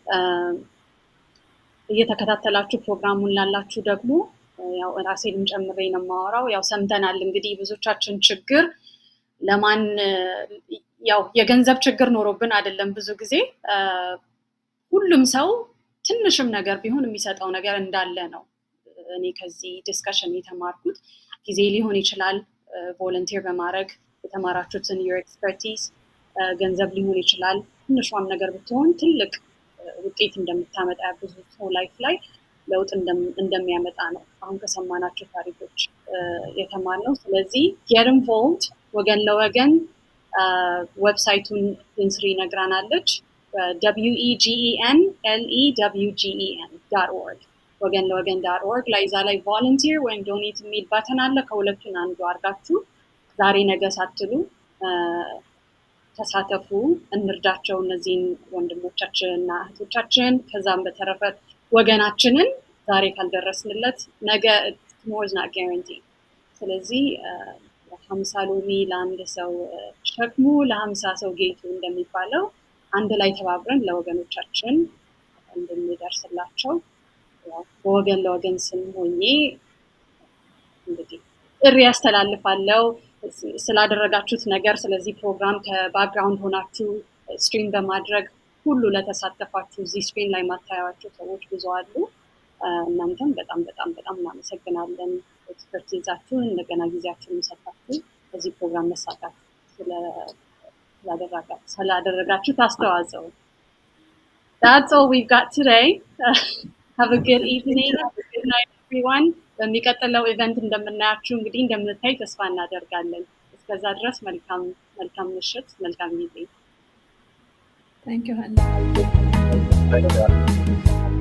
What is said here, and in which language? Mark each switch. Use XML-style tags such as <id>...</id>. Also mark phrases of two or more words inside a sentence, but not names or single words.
<am>እየተከታተላችሁ ፕሮግራሙን ላላችሁ ደግሞ ያው ራሴንም ጨምሬ ነው የማወራው። ያው ሰምተናል እንግዲህ ብዙዎቻችን ችግር ለማን ያው የገንዘብ ችግር ኖሮብን አይደለም። ብዙ ጊዜ ሁሉም ሰው ትንሽም ነገር ቢሆን የሚሰጠው ነገር እንዳለ ነው እኔ ከዚህ ዲስከሽን የተማርኩት ጊዜ ሊሆን ይችላል ቮለንቲር በማድረግ የተማራችሁትን</am> <en>your expertise</en> <am>ገንዘብ ሊሆን ይችላል ትንሿም ነገር ብትሆን ትልቅ ውጤት እንደምታመጣ ብዙ ሰው ላይፍ ላይ ለውጥ እንደሚያመጣ ነው አሁን ከሰማናቸው ታሪኮች የተማርነው ስለዚህ</am> <en>get involved</en> <am>ወገን ለወገን ዌብሳይቱን ፕሪንስሪ ነግራናለች wegenlewgen.org ወገን ለወገን.org ላይ እዛ ላይ volunteer ወይም donate የሚል ባተን አለ ከሁለቱን አንዱ አድርጋችሁ ዛሬ ነገ ሳትሉ ተሳተፉ እንርዳቸው እነዚህን ወንድሞቻችንና እህቶቻችን ከዛም በተረፈ ወገናችንን ዛሬ ካልደረስንለት ነገ</am> <en>tomorrow is not guaranteed</en> <am>ስለዚህ 50 ሎሚ ለአንድ ሰው ሸክሙ ለ50 ሰው ጌቱ እንደሚባለው አንድ ላይ ተባብረን ለወገኖቻችን እንድንደርስላቸው በወገን ለወገን ስም ሆኜ እንግዲህ ጥሪ ያስተላልፋለሁ ስላደረጋችሁት ነገር ስለዚህ ፕሮግራም ከባክግራውንድ ሆናችሁ ስትሪም በማድረግ ሁሉ ለተሳተፋችሁ እዚህ ስክሪን ላይ ማታያቸው ሰዎች ብዙ አሉ እናንተም በጣም እናመሰግናለን ኤክስፐርቲዛችሁ እንደገና ጊዜያችሁን ሰጣችሁ በዚህ ፕሮግራም መሳተፍ ስላደረጋችሁ አስተዋጽኦ</am> <en>That's all we've got today. Have a good evening. Have a good night, everyone.</en> <am>በሚቀጥለው ኢቨንት እንደምናያችሁ እንግዲህ እንደምንታይ ተስፋ እናደርጋለን እስከዛ ድረስ መልካም ምሽት መልካም ጊዜ</am> <en>Thank you, Hannah. Thank you.</en>